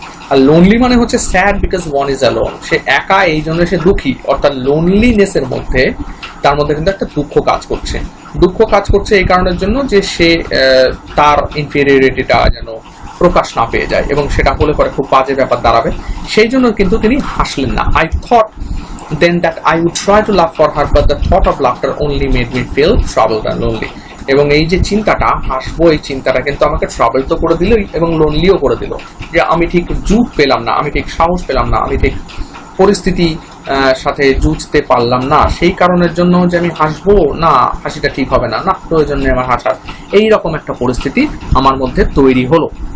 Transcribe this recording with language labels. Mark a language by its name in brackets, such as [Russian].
[Bangla] আর lonely মানে হচ্ছে [English] sad because one is alone, [Bangla] সে একা এই জন্য সে দুঃখী, অর্থাৎ লোনলিনেসের মধ্যে তার মধ্যে কিন্তু একটা দুঃখ কাজ করছে। দুঃখ কাজ করছে এই কারণের জন্য যে সে তার ইনফেরিয়রিটিটা যেন প্রকাশ না পেয়ে যায়, এবং সেটা হলে পরে খুব বাজে ব্যাপার দাঁড়াবে, সেই জন্য কিন্তু তিনি হাসলেন না। [English] I thought then that I would try to laugh for her, but the thought of laughter only made me feel troubled and lonely. [Bangla] এবং এই যে চিন্তাটা, হাসবো, এই চিন্তাটা কিন্তু আমাকে ট্রাবল তো করে দিল এবং লোনলিও করে দিল, যে আমি ঠিক জুট পেলাম না, আমি ঠিক সাহস পেলাম না, আমি ঠিক পরিস্থিতি সাথে জুঝতে পারলাম না, সেই কারণের জন্য যে আমি হাসবো, না হাসিটা ঠিক হবে না, না প্রয়োজন নেই আমার হাসার, এইরকম একটা পরিস্থিতি আমার মধ্যে তৈরি হলো।